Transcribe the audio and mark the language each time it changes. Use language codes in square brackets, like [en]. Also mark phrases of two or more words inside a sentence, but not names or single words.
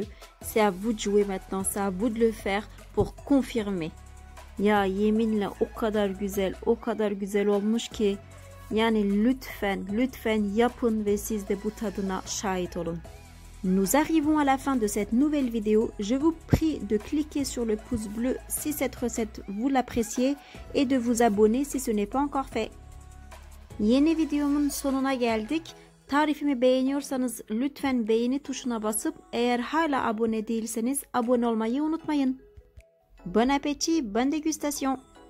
[fr] C'est à vous de jouer maintenant. C'est à vous de le faire pour confirmer. [tr] Ya yeminle o kadar güzel olmuş ki. Yani lütfen yapın ve siz de bu tadına şahit olun. [fr] Nous arrivons à la fin de cette nouvelle vidéo. Je vous prie de cliquer sur le pouce bleu si cette recette vous l'appréciez et de vous abonner si ce n'est pas encore fait. [tr] Yeni videomun sonuna geldik. Tarifimi beğeniyorsanız lütfen beğeni tuşuna basıp eğer hala abone değilseniz abone olmayı unutmayın. [fr] Bon appétit, bonne dégustation.